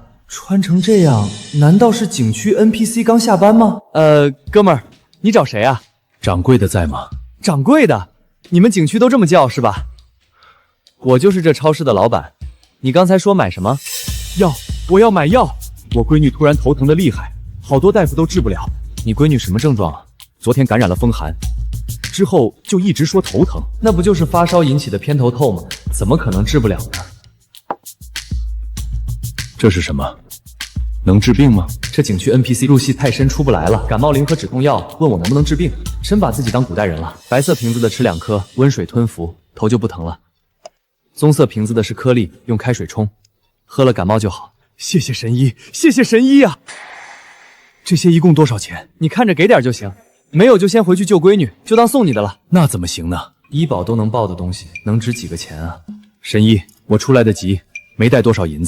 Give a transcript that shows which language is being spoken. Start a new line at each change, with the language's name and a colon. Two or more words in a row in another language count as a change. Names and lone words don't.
Chinese: 穿成這樣，難道是景區 NPC 剛下班嗎？哥們兒，你找誰啊？掌櫃的在嗎？掌櫃的，你們景區都這麼叫是吧？我就是這超市的老闆。你剛才說買什麼？藥，我要買藥。我閨女突然頭疼的厲害，好多大夫都治不了。你閨女什麼症狀啊？昨天感染了風寒，之後就一直說頭疼。那不就是發燒引起的偏頭痛嗎？怎麼可能治不了呢？這是什麼？能治病嗎？這景區 NPC 入戲太深出不來了，感冒靈和止痛藥，問我能不能治病，真把自己當古代人了。白色瓶子的吃2顆，溫水吞服，頭就不疼了。棕色瓶子的是顆粒，用開水沖，喝了感冒就好。謝謝神醫，謝謝神醫啊！這些一共多少錢？你看着給點就行，沒有就先回去救閨女，就當送你的了。那怎麼行呢？醫保都能報的東西，能值幾個錢啊？神醫，我出來得急，沒帶多少銀子。